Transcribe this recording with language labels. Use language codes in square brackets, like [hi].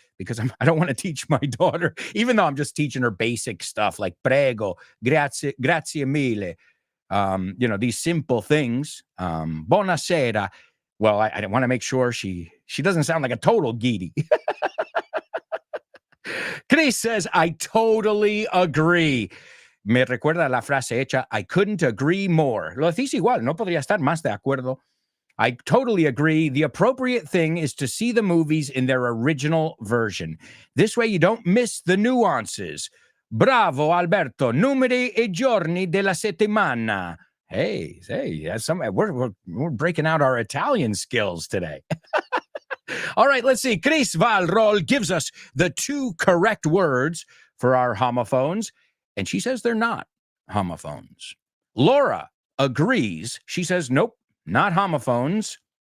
[en] Because I don't want to teach my daughter, even though I'm just teaching her basic stuff like [it] prego, grazie mille, [en] these simple things. Buonasera. Well, I want to make sure she doesn't sound like a total giddy. Chris says, I totally agree. [es] Me recuerda la frase hecha, [en] I couldn't agree more. [es] Lo decís igual, no podría estar más de acuerdo. [en] I totally agree. The appropriate thing is to see the movies in their original version. This way you don't miss the nuances. Bravo, Alberto. [it] Numeri e giorni della settimana. [en] Hey, we're breaking out our Italian skills today. All right, let's see. Chris Valrol gives us the 2 correct words for our homophones, and she says they're not homophones. Laura agrees. She says, nope. Not homophones.